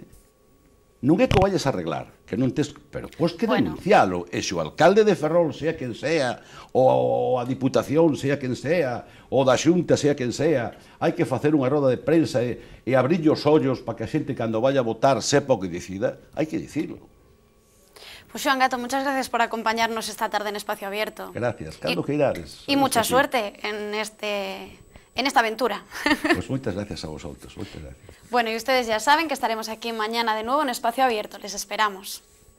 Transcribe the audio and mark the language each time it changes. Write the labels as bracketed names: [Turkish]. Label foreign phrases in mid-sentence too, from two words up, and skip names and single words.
[Galician] Non é que o vayas a arreglar, que non tes, pero pois que denuncialo, e se o alcalde de Ferrol, sea quen sea, ou a Diputación, sea quen sea, ou da Xunta, sea quen sea, hai que facer unha roda de prensa e abrir os ollos para que a xente, cando vaya a votar, sepa o que decida, hai que dicirlo. [Spanish] Pues Xoán Gato, muchas gracias por acompañarnos esta tarde en Espacio Abierto. [Galician] Gracias, cando que irades. [Spanish] Y mucha suerte en esta aventura. [Galician] Pues moitas gracias [Spanish] a vosotros, [Galician] moitas gracias. [Spanish] Bueno, y ustedes ya saben que estaremos aquí mañana de nuevo en Espacio Abierto. Les esperamos.